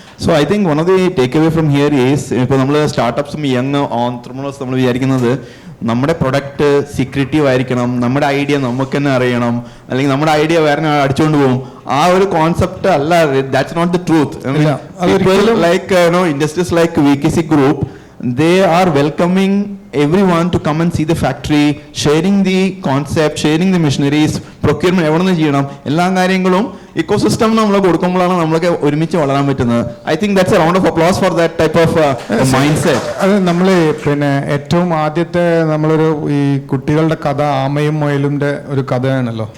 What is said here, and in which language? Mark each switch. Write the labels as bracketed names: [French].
[English] so I think one of the takeaway from here is, [Malayalam] ഇപ്പോൾ നമ്മൾ സ്റ്റാർട്ടപ്സും young entrepreneurs നമ്മൾ വിചാരിക്കുന്നത് നമ്മുടെ പ്രൊഡക്റ്റ് സീക്രട്ടീവ് ആയിരിക്കണം, നമ്മുടെ ഐഡിയ നമുക്ക് തന്നെ അറിയണം, അല്ലെങ്കിൽ നമ്മുടെ ഐഡിയ വേറെ അടിച്ചുകൊണ്ട് പോകും. ആ ഒരു കോൺസെപ്റ്റ് അല്ല, [English] That's not the truth. Like industries like VKC Group, they are welcoming everyone to come and see the factory, sharing the concept, sharing the machineries, procurement [Malayalam] എവിടെ നിന്ന് ചെയ്യണം, എല്ലാ കാര്യങ്ങളും ഇക്കോസിസ്റ്റം നമ്മൾ കൊടുക്കുമ്പോഴാണ് നമ്മളൊക്കെ ഒരുമിച്ച് വളരാൻ പറ്റുന്നത്. [English] I think that's a round of applause for that type of mindset. [Malayalam] അത് നമ്മൾ പിന്നെ ഏറ്റവും ആദ്യത്തെ നമ്മളൊരു ഈ കുട്ടികളുടെ കഥ ആമയും മുയലിന്റെ ഒരു കഥയാണല്ലോ.